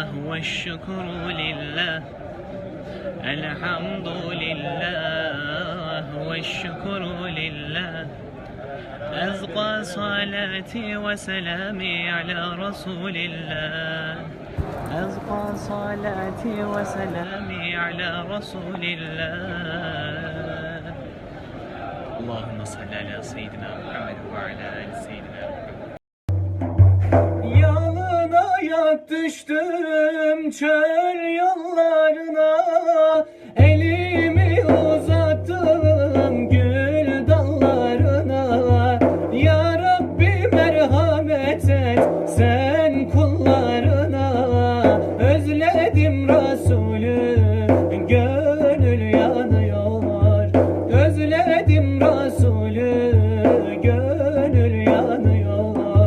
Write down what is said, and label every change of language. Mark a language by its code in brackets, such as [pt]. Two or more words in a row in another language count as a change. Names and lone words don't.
[ar] والشكر لله الحمد لله والشكر لله أزقى صلاتي وسلامي على رسول الله أزقى صلاتي وسلامي على رسول الله اللهم صل على سيدنا محمد وعلى آل سيدنا محمد. [tr] Yalın ayak düştüm çöl yollarına, elimi uzattım gül dallarına. Ya Rabbi merhamet et sen kullarına, özledim Resulü gönül yanıyor, özledim Resulü gönül yanıyor.